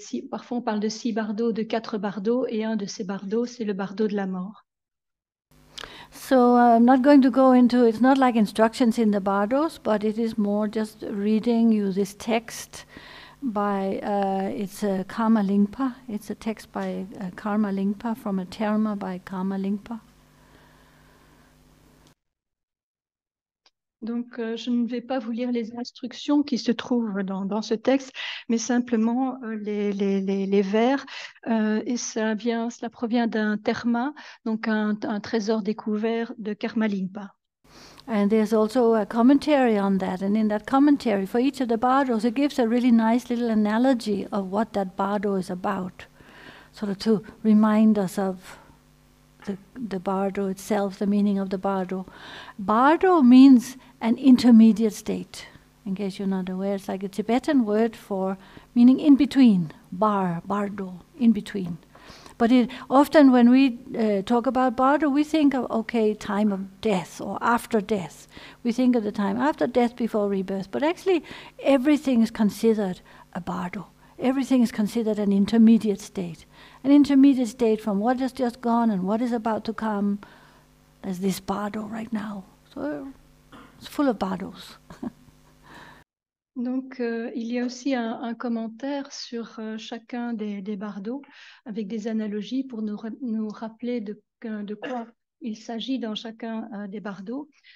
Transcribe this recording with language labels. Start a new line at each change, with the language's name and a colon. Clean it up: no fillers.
French: Parfois on parle de 6 bardos, de 4 bardos, et un de ces bardos, c'est le bardo de la mort.
English: So I'm not going to go into, it's not like instructions in the Bardos, but it is more just reading you this text by, it's a Karma Lingpa, it's a text by Karma Lingpa from a terma by Karma Lingpa.
French: Donc, je ne vais pas vous lire les instructions qui se trouvent dans ce texte, mais simplement les vers. Et cela provient d'un terma, donc un trésor découvert de Karma Lingpa.
English: And there's also a commentary on that. And in that commentary, for each of the bardos, it gives a really nice little analogy of what that bardo is about, sort of to remind us of the bardo itself, the meaning of the bardo. Bardo means an intermediate state. In case you're not aware, it's like a Tibetan word for meaning in between. Bardo, in between. But often when we talk about Bardo, we think of, okay, time of death or after death. We think of the time after death, before rebirth. But actually, everything is considered a Bardo. Everything is considered an intermediate state. An intermediate state from what has just gone and what is about to come. There's this Bardo right now. So it's full of Bardos.
French: Donc, il y a aussi un commentaire sur chacun des bardos avec des analogies pour nous rappeler de quoi il s'agit dans chacun des bardos.